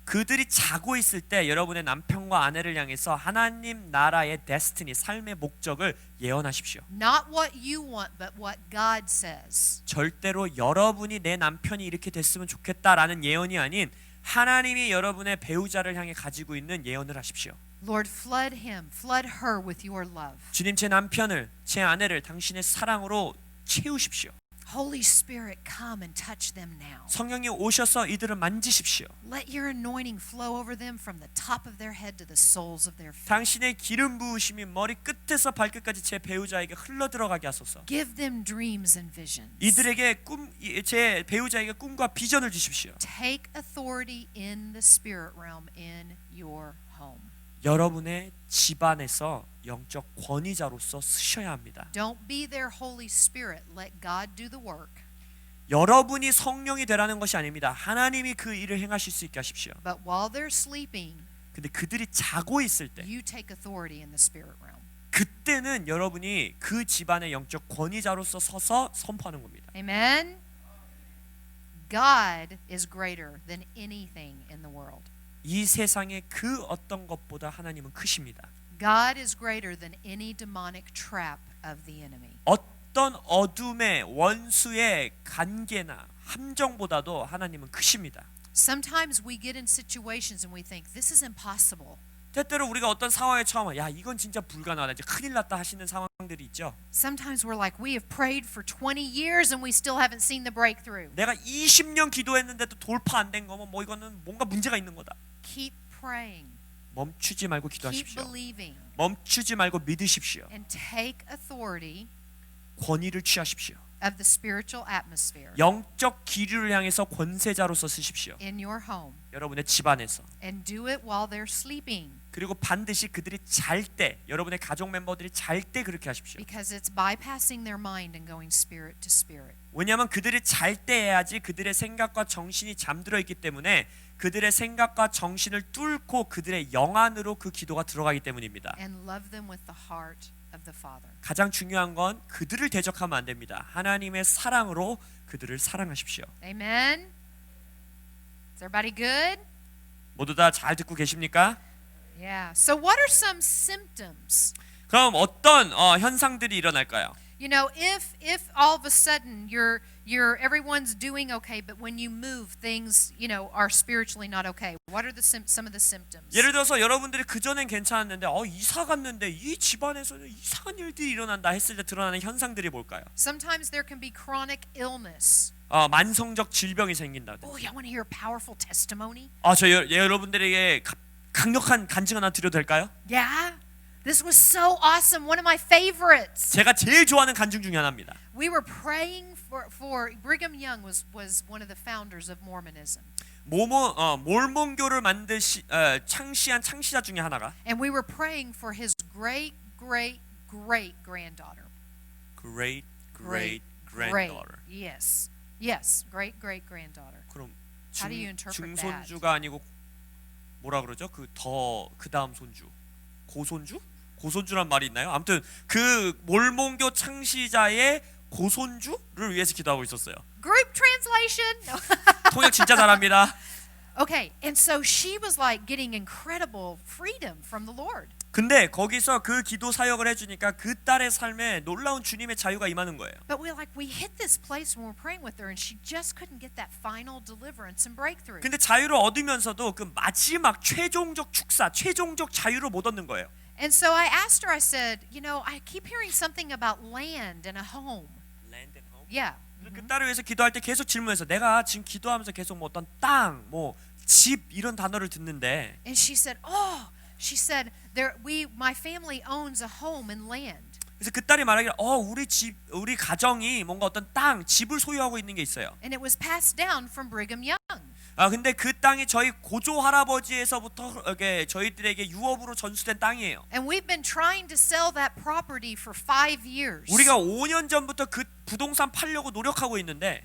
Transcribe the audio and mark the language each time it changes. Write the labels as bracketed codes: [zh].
[ko] 그들이 자고 있을 때 여러분의 남편과 아내를 향해서 하나님 나라의 데스티니, 삶의 목적을 예언하십시오. [en] Not what you want, but what God says. [ko] 절대로 여러분이 내 남편이 이렇게 됐으면 좋겠다라는 예언이 아닌 하나님이 여러분의 배우자를 향해 가지고 있는 예언을 하십시오. [en] Lord, flood him, flood her with your love. [ko] 주님, 제 남편을, 제 아내를 당신의 사랑으로 채우십시오. [en] Holy Spirit, come and touch them now. [ko] 성령이 오셔서 이들을 만지십시오. [en] Let your anointing flow over them from the top of their head to the soles of their feet. [ko] 당신의 기름 부으심이 머리 끝에서 발끝까지 제 배우자에게 흘러 들어가게 하소서. [en] Give them dreams and visions. [ko] 이들에게 제 배우자에게 꿈과 비전을 주십시오. [en] Take authority in the spirit realm in your home. [ko] 여러분의 집안에서 영적 권위자로서 쓰셔야 합니다. [en] Don't be their Holy Spirit. Let God do the work. [ko] 여러분이 성령이 되라는 것이 아닙니다. 하나님이 그 일을 행하실 수 있게 하십시오. [en] But while they're sleeping, [ko] 근데 그들이 자고 있을 때 [en] you take authority in the spirit realm. [ko] 그때는 여러분이 그 집안의 영적 권위자로서 서서 선포하는 겁니다. [en] Amen. God is greater than anything in the world. [ko] 이 세상의 그 어떤 것보다 하나님은 크십니다. [en] God is greater than any demonic trap of the enemy. [ko] 어떤 어둠의 원수의 관계나 함정보다도 하나님은 크십니다. [en] Sometimes we get in situations and we think this is impossible. [ko] 때때로 우리가 어떤 상황에 처하면 야 이건 진짜 불가능하다 이제 큰일 났다 하시는 상황들이 있죠. [en] Sometimes we're like we have prayed for 20 years and we still haven't seen the breakthrough. [ko] 내가 20년 기도했는데도 돌파 안 된 거면 뭐 이거는 뭔가 문제가 있는 거다. [en] Keep praying. [ko] 멈추지 말고 [en] Keep [ko] 기도하십시오. [en] believing. [ko] 멈추지 말고 믿으십시오. [en] And take authority [ko] 권위를 취하십시오. [en] of the spiritual atmosphere [ko] 영적 기류를 향해서 권세자로서 쓰십시오. [en] in your home. [ko] 여러분의 집안에서. [en] And do it while they're sleeping. [ko] 그리고 반드시 그들이 잘 때, 여러분의 가족 멤버들이 잘 때 그렇게 하십시오. [en] Because it's bypassing their mind and going spirit to spirit. [ko] 왜냐하면 그들이 잘 때 해야지 그들의 생각과 정신이 잠들어 있기 때문에 그들의 생각과 정신을 뚫고 그들의 영 안으로 그 기도가 들어가기 때문입니다. [en] And love them with the heart of the Father. [ko] 가장 중요한 건 그들을 대적하면 안 됩니다. 하나님의 사랑으로 그들을 사랑하십시오. [en] Amen. Is everybody good? [ko] 모두 다 잘 듣고 계십니까? [en] Yeah. So what are some symptoms? [ko] 그럼 어떤 현상들이 일어날까요? [en] You know, if all of a sudden you're everyone's doing okay, but when you move, things are spiritually not okay. What are some of the symptoms? [ko] 예를 들어서 여러분들이 그 전엔 괜찮았는데 이사 갔는데 이 집안에서는 이상한 일들이 일어난다 했을 때 드러나는 현상들이 뭘까요? [en] Sometimes there can be chronic illness. [ko] 만성적 질병이 생긴다든지. [en] Oh, you want to hear a powerful testimony? [ko] 저 여러분들에게 강력한 간증 하나 드려도 될까요? [en] Yeah. This was so awesome. One of my favorites. [ko] 제가 제일 좋아하는 간증 중에 하나입니다. [en] We were praying for Brigham Young was one of the founders of Mormonism. [ko] 몰몬교를 창시한 창시자 중에 하나가 [en] And we were praying for his great granddaughter. Great granddaughter. Yes, great granddaughter. [ko] 그럼 [en] How do you interpret [ko] 중손주가 아니고 뭐라 그러죠? 그 다음 손주. 고손주란 말이 있나요? 아무튼 그 몰몬교 창시자의 고손주를 위해서 기도하고 있었어요. [en] Group translation. No. [ko] 통역 진짜 잘합니다. [en] Okay, and so she was like getting incredible freedom from the Lord. [ko] 근데 거기서 그 기도 사역을 해주니까 그 딸의 삶에 놀라운 주님의 자유가 임하는 거예요. [en] But we hit this place when we're praying with her, and she just couldn't get that final deliverance and breakthrough. [ko] 근데 자유를 얻으면서도 그 마지막 최종적 축사, 최종적 자유를 못 얻는 거예요. [en] And so I asked her. I said, I keep hearing something about land and a home. Land and home. Yeah. [ko] 그 딸을 위해서 기도할 때 계속 질문해서 내가 지금 기도하면서 계속 뭐 어떤 땅, 뭐 집 이런 단어를 듣는데. [en] And she said, my family owns a home and land. [ko] 그래서 그 딸이 말하기를 우리 가정이 뭔가 어떤 땅, 집을 소유하고 있는 게 있어요. [en] And it was passed down from Brigham Young. [ko] 근데 그 땅이 저희 고조 할아버지에서부터 이렇게 저희들에게 유업으로 전수된 땅이에요. [en] And we've been trying to sell that property for 5 years. [ko] 우리가 5년 전부터 그 부동산 팔려고 노력하고 있는데